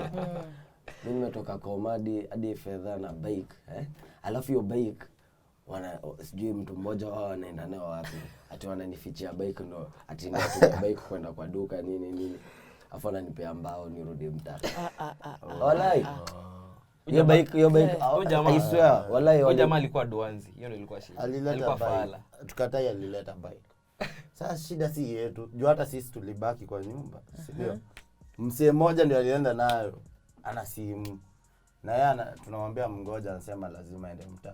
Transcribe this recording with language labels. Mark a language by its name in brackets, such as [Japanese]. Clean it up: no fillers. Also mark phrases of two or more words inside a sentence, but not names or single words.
[Swahili] Mimi nimetoka Komadi hadi Fedha na bike alafu hiyo bike sijui mtu mmoja wao anaenda nao wapi. Ati wananifichia bike ndo ati ndio bike kwenda kwa duka nini. Afu ananipea mbao nirudi mtaa. Wallahi. Hiyo bike [English] I swear [Swahili] wallahi. Huyu jamaa alikuwa Duanzi. Hiyo ndio ilikuwa shida. Alileta bike. Tukatai alileta bike. Sasa shida si yetu. Juu hata sisi tulibaki kwa nyumba. Sio? Msee mmoja ndio alienda nayo. Ana simu. Na yeye tunamwambia mngoja anasema lazima aende mtaa.